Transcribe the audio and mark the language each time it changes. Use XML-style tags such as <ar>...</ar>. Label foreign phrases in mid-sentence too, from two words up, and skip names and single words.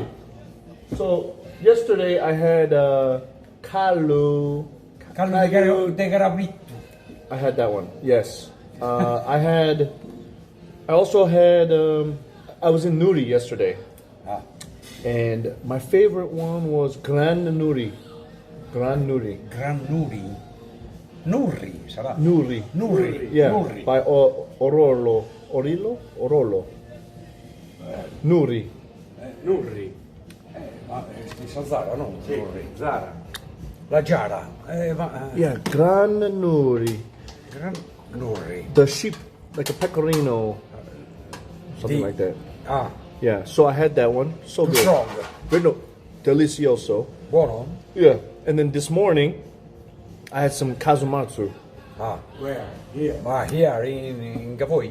<en>So yesterday I had Callo de Garavito. I had that one. Yes. I also had. I was in Nuri yesterday. And my favorite one was Gran Nuri. Nuri,</en> <it>sarà?</it> <en>Nuri. Yeah. Nuri. By Orolo. Nuri. Nurri.</en> <it>Sta Zara, no? Sì. Nurri. Zara. La Giara.</it> <en>Yeah, Gran Nuri. Gran Nurri. The sheep, like a pecorino. Something like that. Yeah, so I had that one. So good. Strong.</en> <it>No, delicioso. Buono?</it> <en>Yeah, and then this morning, I had some kazumatsu. Where? Here. Here in Gavoi?</en>